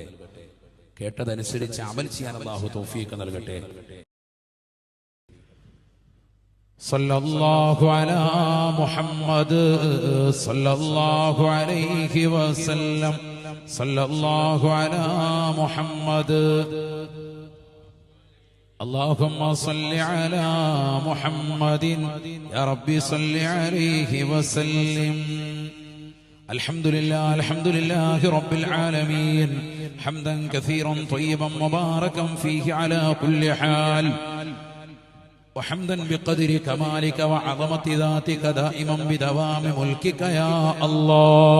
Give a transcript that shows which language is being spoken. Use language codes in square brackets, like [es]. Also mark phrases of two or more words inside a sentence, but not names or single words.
[ml] കേട്ടതനുസരിച്ച് അമൽ ചെയ്യാൻ അള്ളാഹു തൗഫീഖ് നൽകട്ടെ. [ar] صلى الله على محمد صلى الله عليه وسلم. صلى الله على محمد. اللهم صل على محمد يا ربي صل عليه وسلم. الحمد لله رب العالمين حمدا كثيرا طيبا مباركا فيه على كل حال، وحمدا بقدر كمالك وعظمة ذاتك دائما بدوام ملكك يا الله.